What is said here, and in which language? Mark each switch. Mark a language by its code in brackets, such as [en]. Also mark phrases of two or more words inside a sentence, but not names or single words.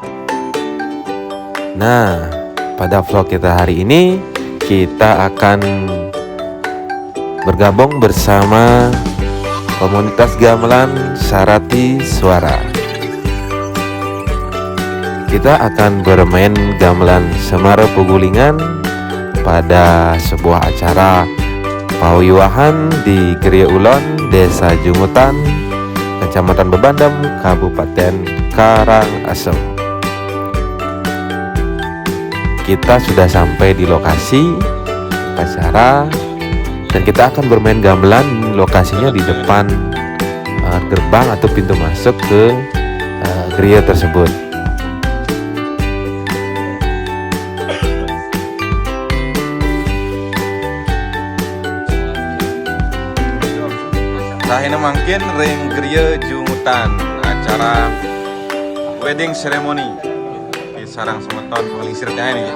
[id] Nah, pada vlog kita hari ini kita akan bergabung bersama komunitas gamelan Sarati Suara. Kita akan bermain gamelan Semara Pegulingan pada sebuah acara Pawiwahan di Grya Ulon Desa Jungutan, Kecamatan Bebandem, Kabupaten Karangsem. Kita sudah sampai di lokasi acara dan kita akan bermain gamelan. Lokasinya di depan gerbang atau pintu masuk ke Grya tersebut. [ban] Sahina mangkin ring Grya Jungutan, acara [en] wedding ceremony [ban] di sarang semeton paling sirnya ini.